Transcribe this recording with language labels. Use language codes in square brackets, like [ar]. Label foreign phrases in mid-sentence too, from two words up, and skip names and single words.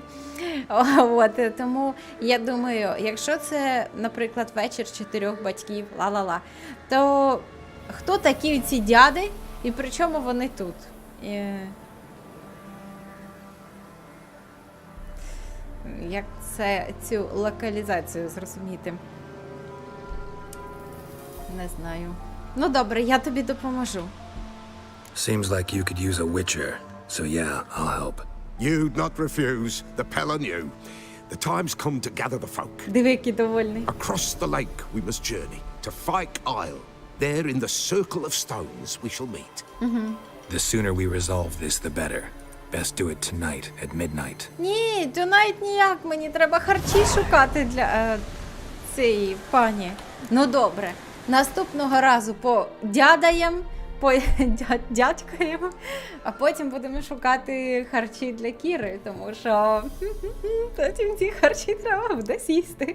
[uk] От, тому я думаю, якщо це, наприклад, вечір 4 батьків, ла-ла-ла, то хто такі ці дяди і при чому вони тут? Як цю локалізацію зрозуміти? Не знаю. Ну добре, я тобі допоможу. [en] Seems like you could use a witcher, so yeah, I'll help. You'd not refuse, the Pell on you. The time's come to gather the folk. [uk] Диви, який довольний. [en] Across the lake we must journey, to Fyke Isle. There in the circle of stones we shall meet. The sooner we resolve this, the better. Best do it tonight at midnight. [uk] Ні, tonight ніяк, мені треба харчі шукати для цієї пані. Ну добре, наступного разу подядаєм, подядькаємо, а потім будемо шукати харчі для Кіри, тому що потім ці харчі треба буде з'їсти.